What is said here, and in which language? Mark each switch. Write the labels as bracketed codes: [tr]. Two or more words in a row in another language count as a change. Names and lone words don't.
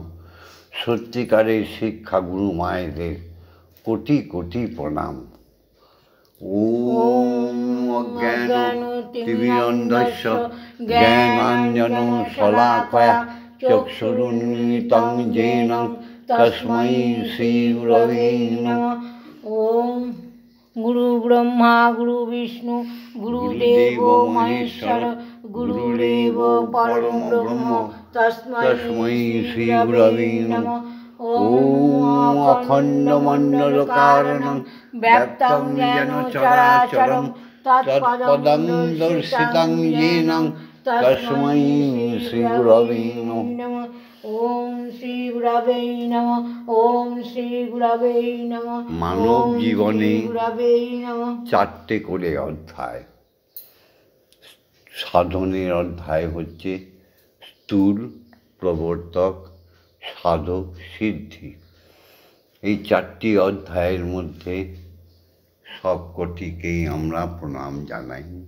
[bn] সত্যিকারের শিক্ষাগুরু মায়েদের কোটি কোটি প্রণাম। [sa] ওম অজ্ঞানতিমিরন্ধস্য জ্ঞানাঞ্জনশলাকয়া চক্ষুরুন্মিলিतं येन তস্मै শ্রীগুরবে নমঃ। ওম গুরু ব্রহ্মা গুরু বিষ্ণু গুরুদেব মহেশ্বর গুরুদেব পরম ব্রহ্ম তস্मै শ্রীগুরবে নমঃ। ওম অখণ্ডমণ্ডলকারণং ব্যক্তং যেন চরাচরং তৎপদং দর্শিতং येन তস্मै শ্রীগুরবে নমঃ। ওম শ্রী গুরবে নমঃ। ওম শ্রী গুরবে নমঃ। [bn] মানব জীবনে [sa] গুরবে নমঃ। [bn] চারটে করে অধ্যায়। সাধনের অধ্যায় হচ্ছে স্থূল, প্রবর্তক, সাধক, সিদ্ধি। এই চারটি অধ্যায়ের মধ্যে সবকটিকেই আমরা প্রণাম জানাই।